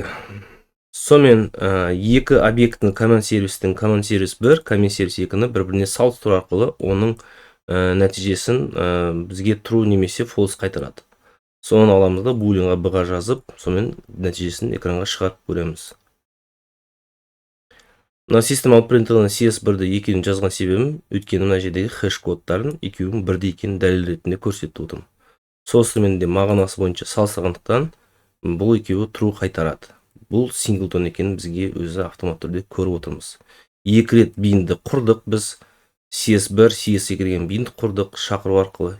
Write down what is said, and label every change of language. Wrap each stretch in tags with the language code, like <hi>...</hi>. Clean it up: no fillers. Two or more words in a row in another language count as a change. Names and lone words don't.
<kk>Сонымен екі объектінің коммент сервистің</kk> <en>comment service</en> <kk>1,</kk> <en>comment service</en> <kk>2-ні бір-біріне салыстыру арқылы оның нәтижесін бізге true немесе false қайтарады. Соны аламыз да булинға b-ға жазып, сонымен нәтижесін экранға шығарып көреміз. Мына</kk> <en>system out println</en> <kk>CS1-ді екеуін жазған себебім, өйткені мына жердегі хэш кодтарын екеуінің бірдей екенін дәлел ретінде көрсетіп отырмын. Сол де мағынасы бойынша салыстырғандықтан бұл екеуі true қайтарады. Бұл синглтон екенін бізге өзі автомат түрде көріп отырмыз. Екі рет бинді құрдық біз, CS1, CS2 деген бинді құрдық шақыру арқылы.</kk>